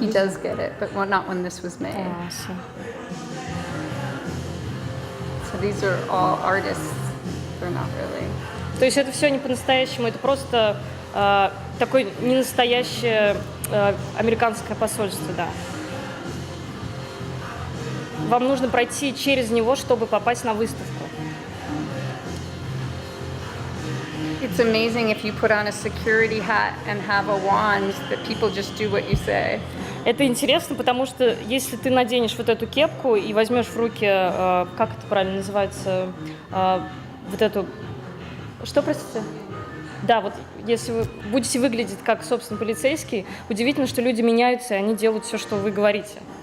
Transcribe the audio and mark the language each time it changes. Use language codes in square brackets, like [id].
[en] He does get it, but not when this was made. I see. So these are all artists. They're not really. [ru] То есть это все не по-настоящему, это просто такое ненастоящее американское посольство, да. Вам нужно пройти через него, чтобы попасть на выставку. [en] It's amazing if you put on a security hat and have a wand that people just do what you say. [ru] Это интересно, потому что если ты наденешь вот эту кепку и возьмешь в руки, как это правильно называется, вот эту, что, простите? Да, вот если вы будете выглядеть как, собственно, полицейский, удивительно, что люди меняются, и они делают все, что вы говорите.